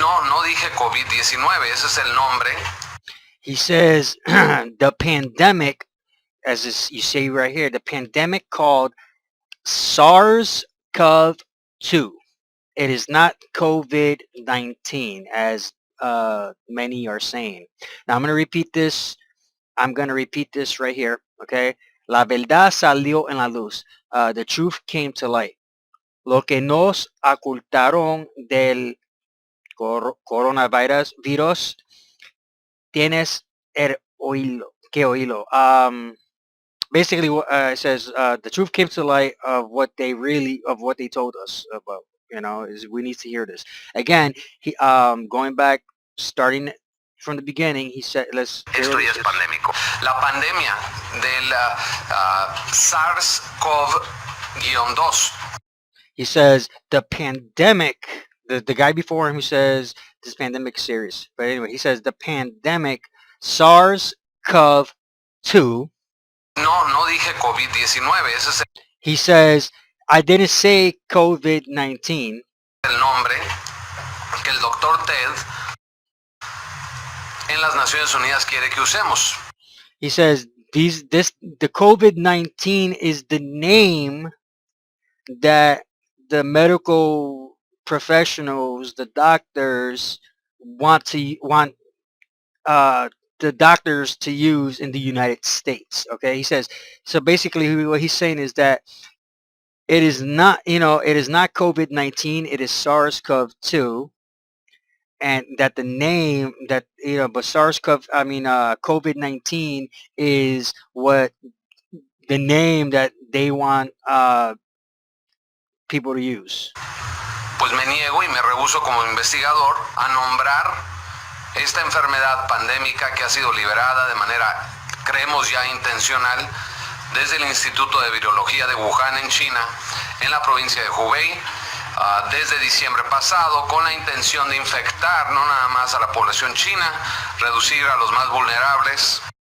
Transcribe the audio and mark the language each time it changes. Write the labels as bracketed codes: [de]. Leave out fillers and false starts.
[es] No dije COVID-19, ese es el nombre. [en] He says the pandemic, as you say right here, the pandemic called SARS-CoV-2. It is not COVID-19, as many are saying. Now I'm going to repeat this. Right here. Okay. [es] La verdad salió en la luz. [en] The truth came to light. [es] Lo que nos ocultaron del coronavirus tienes que oírlo. [en] Basically, it says the truth came to light of what they told us about. Is we need to hear this again. He going back, starting from the beginning. He said, "Let's." [es] Esto ya es pandémico. La pandemia del SARS-CoV-2. [en] He says the pandemic. The guy before him who says this pandemic is serious, but anyway, he says the pandemic SARS-CoV-2. [es] No dije COVID-19. Ese es [en] He says, I didn't say COVID-19. [es] el nombre que el doctor Ted en las Naciones Unidas quiere que usemos. [en] He says, the COVID-19 is the name that the medical professionals, the doctors want the doctors to use in the United States. Okay, he says. So basically, what he's saying is that it is not COVID-19. It is SARS-CoV-2, and that the name that but SARS-CoV, COVID-19 is what the name that they want people to use. [es] Pues me niego y me rehúso como investigador a nombrar esta enfermedad pandémica que ha sido liberada de manera, creemos ya intencional, desde el Instituto de Virología de Wuhan en China, en la provincia de Hubei, desde diciembre pasado, con la intención de infectar no nada más a la población china, reducir a los más vulnerables.